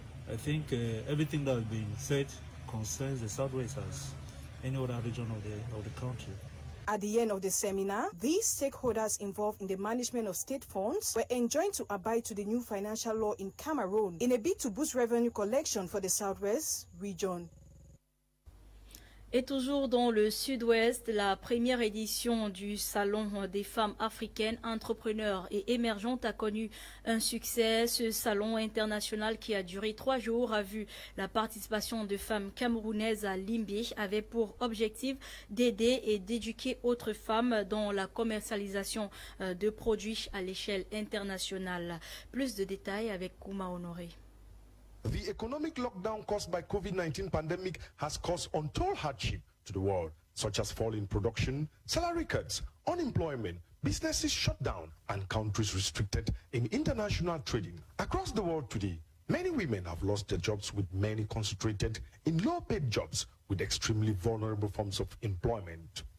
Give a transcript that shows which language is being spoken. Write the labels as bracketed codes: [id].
[en] I think everything that has been said concerns the Southwest as any other region of the country. At the end of the seminar, these stakeholders involved in the management of state funds were enjoined to abide to the new financial law in Cameroon in a bid to boost revenue collection for the Southwest region. [fr] Et toujours dans le sud-ouest, la première édition du Salon des femmes africaines, entrepreneurs et émergentes a connu un succès. Ce salon international qui a duré 3 jours a vu la participation de femmes camerounaises à Limbé avait pour objectif d'aider et d'éduquer autres femmes dans la commercialisation de produits à l'échelle internationale. Plus de détails avec Kouma Honoré. [en] The economic lockdown caused by COVID-19 pandemic has caused untold hardship to the world, such as fall in production, salary cuts, unemployment, businesses shut down, and countries restricted in international trading. Across the world today, many women have lost their jobs, with many concentrated in low-paid jobs with extremely vulnerable forms of employment.